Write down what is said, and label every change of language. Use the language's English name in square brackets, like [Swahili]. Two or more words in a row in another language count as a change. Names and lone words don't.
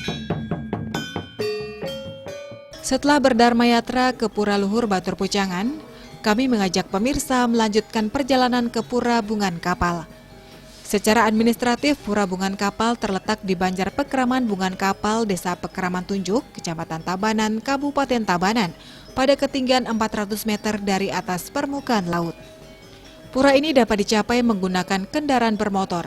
[Indonesian] Setelah berdharma yatra ke Pura Luhur Batur Pucangan, kami mengajak pemirsa melanjutkan perjalanan ke Pura Bungan Kapal. Secara administratif, Pura Bungan Kapal terletak di Banjar Pekraman Bungan Kapal, Desa Pekraman Tunjuk, Kecamatan Tabanan, Kabupaten Tabanan, pada ketinggian 400 meter dari atas permukaan laut. Pura ini dapat dicapai menggunakan kendaraan bermotor.